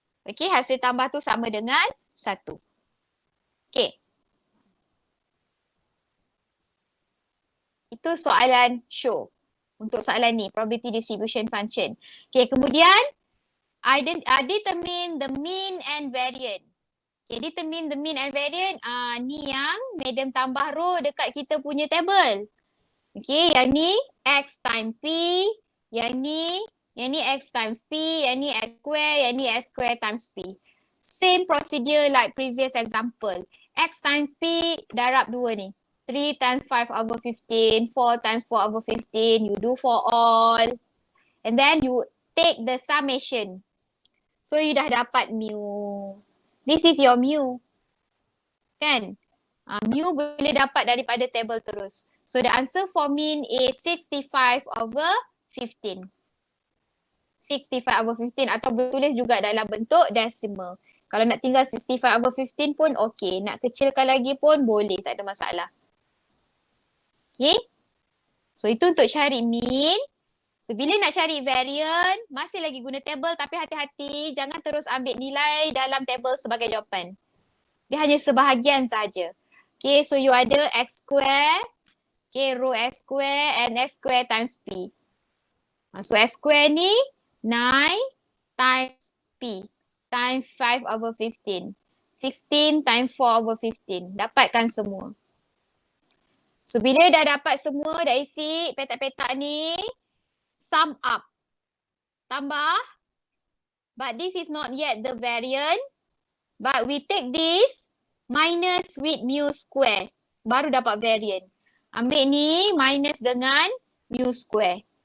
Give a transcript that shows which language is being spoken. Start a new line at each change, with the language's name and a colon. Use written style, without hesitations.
Malay: Okay, hasil tambah tu sama dengan 1. Okay. Itu soalan show. Untuk soalan ni, probability distribution function.
English: Okay, kemudian, determine the mean and variance. Okay, determine the mean and variance.
Malay: Ni yang madam tambah row dekat kita punya table. Okay, yang ni X times P. Yang ni X times P. Yang ni X square. Yang ni
English: X square times P. Same procedure like previous example. X times P
Malay: darab 2 ni.
English: 3 times 5/15. 4 times 4/15. You do for all. And then you take the summation. So you
Malay: dah dapat
English: mu. This is your mu.
Malay: Kan? Mu boleh dapat daripada table terus.
English: So the answer for mean is 65/15.
Malay: 65/15 atau bertulis juga dalam bentuk decimal. Kalau nak tinggal 65/15 pun okey. Nak kecilkan lagi pun boleh. Tak ada masalah. Okay? So itu untuk cari mean. So bila nak cari variant, masih lagi guna table tapi hati-hati jangan terus ambil nilai dalam table sebagai jawapan. Dia hanya sebahagian saja.
English: Okay, so you ada X square, okay, row X square and X square times P. So X square ni 9 times P times 5/15. 16 times 4/15.
Malay: Dapatkan semua. So bila dah dapat semua, dah isi petak-petak ni,
English: sum up.
Malay: Tambah.
English: But this is not yet the variant. But we take this minus with mu square.
Malay: Baru dapat variant. Ambil ni minus dengan mu square.